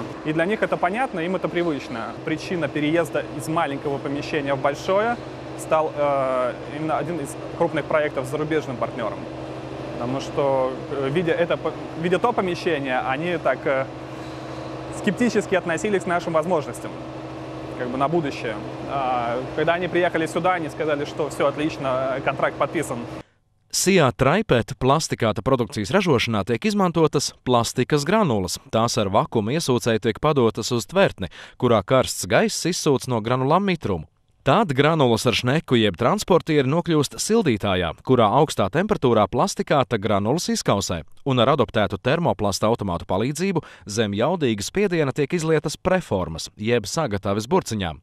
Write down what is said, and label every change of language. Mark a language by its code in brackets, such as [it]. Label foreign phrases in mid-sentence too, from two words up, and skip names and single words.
[ru] И для них это понятно, им это привычно. Причина переезда из маленького помещения в большое стал именно один из крупных проектов с зарубежным партнером. Потому что, видя то помещение, они так скептически относились к нашим возможностям, как бы на будущее. Когда они приехали сюда, они сказали, что все отлично, контракт подписан. [lv] SIA TRAIPET plastikāta produkcijas ražošanā tiek izmantotas plastikas granulas. Tās ar vakuma iesūcēju tiek padotas uz tvertni, kurā karsts gaiss izsūc no granulām mitrumu. Tad granulas ar šneku jeb transportieri nokļūst sildītājā, kurā augstā temperatūrā plastikāta granulas izkausē, un ar adoptētu termoplasta automātu palīdzību zem jaudīga spiediena tiek izlietas preformas, jeb sagatavis burciņām.